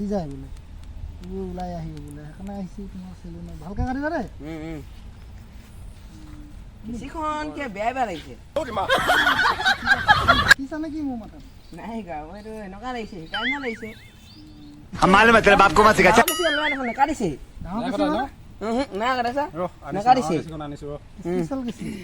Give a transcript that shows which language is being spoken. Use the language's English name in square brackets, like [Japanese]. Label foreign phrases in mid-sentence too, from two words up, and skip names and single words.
[Assamese] যায় বোলে এইবোৰ ওলাই আহিব বোলে সেইকাৰণে আহিছে তোমাৰ চেলুনত ভালকৈ কাটিবা দেই বেছিখন কিয় বেয়া বেয়া লাগিছে কিছানে কি মোৰ মাথাত নাই গা এইটো এনেকুৱা লাগিছে সেইকাৰণে লাগিছে [Hindi] मालूम है तेरे बाप को मत सिखा [Assamese] কাটিছে ডাঙৰ কৈছে না নাই কাটিছা নাকাটিছে স্পেচিয়েল গৈছে